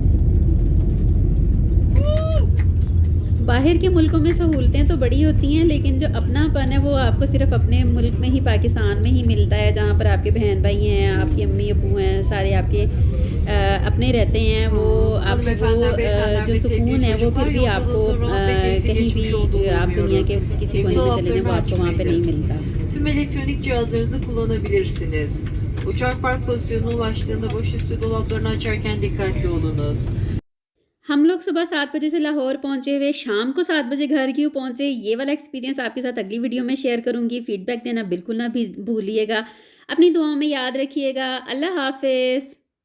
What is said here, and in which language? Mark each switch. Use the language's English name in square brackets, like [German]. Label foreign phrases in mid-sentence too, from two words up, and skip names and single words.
[Urdu] باہر کے ملکوں میں سہولتیں تو بڑی ہوتی ہیں، لیکن جو اپنا پن ہے وہ آپ کو صرف اپنے ملک میں ہی، پاکستان میں ہی ملتا ہے، جہاں پر آپ کے بہن بھائی ہیں، آپ کی امی ابو ہیں، سارے آپ کے اپنے رہتے ہیں. وہ آپ کو وہ جو سکون ہے وہ پھر بھی آپ کو کہیں بھی آپ دنیا کے کسی کونے میں چلے جائیں وہ آپ کو وہاں پہ نہیں ملتا. [Turkish] Tüm elektronik cihazlarınızı kullanabilirsiniz. Uçak park pozisyonuna ulaştığında başüstü dolaplarını açarken dikkatli olunuz. [Urdu] ہم لوگ صبح 7 بجے سے لاہور پہنچے ہوئے، شام کو 7 بجے گھر کیوں پہنچے، یہ والا ایکسپیرینس آپ کے ساتھ اگلی ویڈیو میں شیئر کروں گی. فیڈبیک دینا بالکل نہ بھی بھولیے گا۔ اپنی دعاؤں میں یاد رکھیے گا. اللہ حافظ.